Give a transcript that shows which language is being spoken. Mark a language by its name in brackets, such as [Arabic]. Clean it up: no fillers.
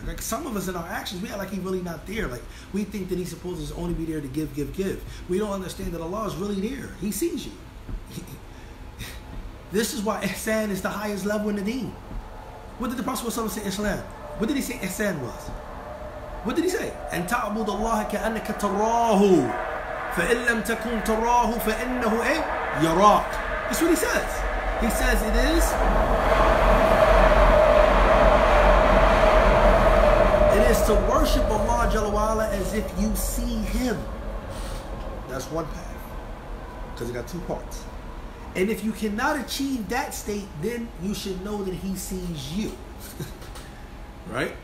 [English] Like some of us in our actions, we act like He's really not there. Like we think that He's supposed to only be there to give. We don't understand that Allah is really there. He sees you. This is why ihsan is the highest level in the deen. What did the Prophet say Islam? What did he say ihsan was? What did he say? [Arabic] أن تعبد الله كأنك تراه فإن لم تكن تراه فإنه يراك. [English] That's what he says. He says it is to worship Allah Jalla wa Ala as if you see Him. That's one path, because it got two parts. And if you cannot achieve that state, then you should know that He sees you. Right?